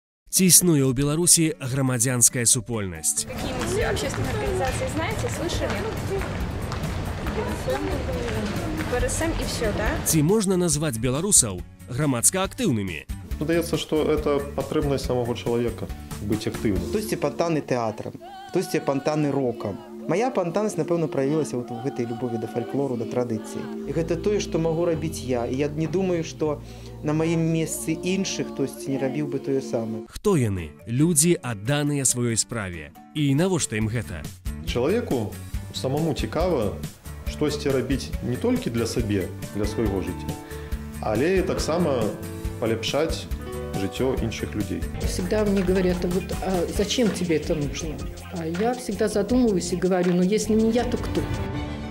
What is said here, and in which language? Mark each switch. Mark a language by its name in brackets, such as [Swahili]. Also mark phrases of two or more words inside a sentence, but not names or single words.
[Belarusian] Ці існуе ў Беларусі грамадзянская супольнасць? [Russian] Какие-нибудь общественные организации знаете, слышали? БРСМ и все, да? [Belarusian] Ці можна назваць беларусаў грамадска актыўнымі? Здаецца, што это патрэбнасць самого чалавека быць актыўным. Хтосьці пантаны тэатрам, хтосьці пантаны рокам. Моя пантанасць, напэўна, праявілася вот в гэтай любові да фальклору, да традыцыі. І гэта тое, што магу рабіць я. І я не думаю, што на маім месцы іншых хтосьці не рабіў бы тое самае. Хто яны? Людзі, адданыя сваёй справе. І навошта ім гэта? Чалавеку самому цікава штосьці рабіць не толькі для сабе, для свайго жыцця, але і таксама полепшать житё інших людей. [Russian] Всегда мне говорят, вот, а зачем тебе это нужно? А я всегда задумываюсь и говорю, ну если не я, то кто?